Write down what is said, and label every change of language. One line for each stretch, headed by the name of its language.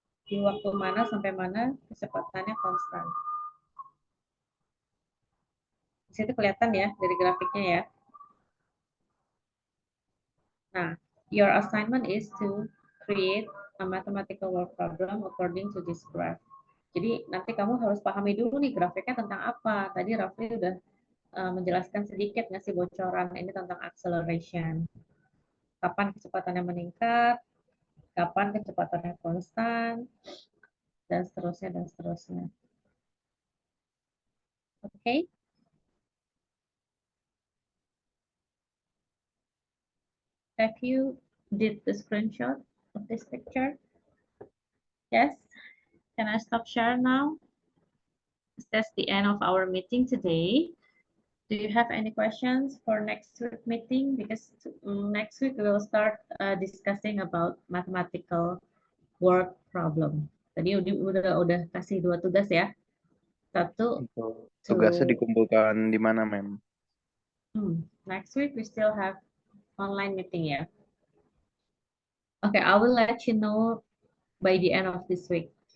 Indonesian: Di waktu mana sampai mana kecepatannya konstan. Di situ kelihatan ya dari grafiknya ya.
English: Nah, your assignment is to create a mathematical work problem according to this graph.
Indonesian: Jadi nanti kamu harus pahami dulu nih grafiknya tentang apa. Tadi Rafli udah menjelaskan sedikit ngasih bocoran ini tentang acceleration. Kapan kecepatannya meningkat, kapan kecepatannya konstan, dan seterusnya dan seterusnya. Oke.
English: Have you did the screenshot of this picture? Yes. Can I stop share now? That's the end of our meeting today. Do you have any questions for next week meeting? Because next week we will start discussing about mathematical work problem.
Indonesian: Tadi udah kasih 2 tugas ya. Satu, Tugasnya dikumpulkan di mana, Mem?
English: next week we still have online meeting ya. Okay, I will let you know by the end of this week.